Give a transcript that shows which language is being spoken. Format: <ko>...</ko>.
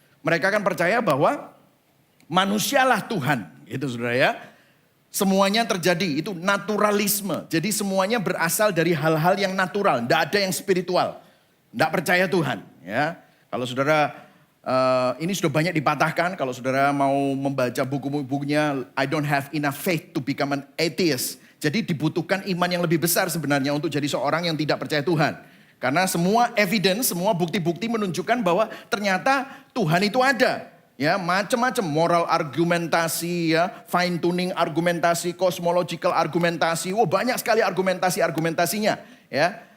<id>Mereka akan percaya bahwa manusialah Tuhan. Gitu saudara ya. Semuanya terjadi, itu naturalisme. Jadi semuanya berasal dari hal-hal yang natural, tidak ada yang spiritual. Tidak percaya Tuhan. Ya, kalau saudara, ini sudah banyak dipatahkan. Kalau saudara mau membaca buku-bukunya,</id> <en>I don't have enough faith to become an atheist.</en> <id>Jadi dibutuhkan iman yang lebih besar sebenarnya untuk jadi seorang yang tidak percaya Tuhan. Karena semua evidence, semua bukti-bukti menunjukkan bahwa ternyata Tuhan itu ada. Ya, macam-macam moral argumentasi, ya, fine tuning argumentasi, cosmological argumentasi, banyak sekali argumentasinya, ya.</id>